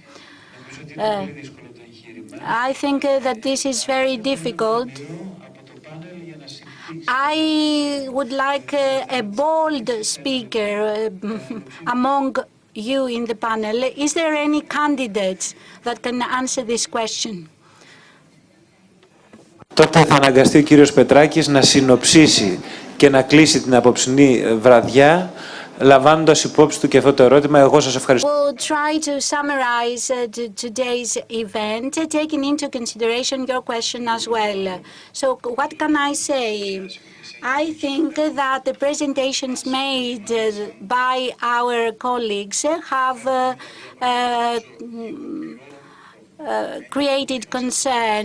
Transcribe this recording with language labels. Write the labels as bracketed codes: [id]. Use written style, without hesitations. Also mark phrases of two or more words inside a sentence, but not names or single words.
[en] I think that this is very difficult. I would like a bold speaker among you in the panel. Is there any candidate that can answer this question? [el] Τότε θα αναγκαστεί ο κύριος Πετράκης να συνοψίσει και να κλείσει την απόψινή βραδιά, λαμβάνοντας υπόψη του και αυτό το ερώτημα. Εγώ σας ευχαριστώ. [en] We'll try to summarize today's event, taking into consideration your question as well. So what can I say? I think that the presentations made by our colleagues have created concern.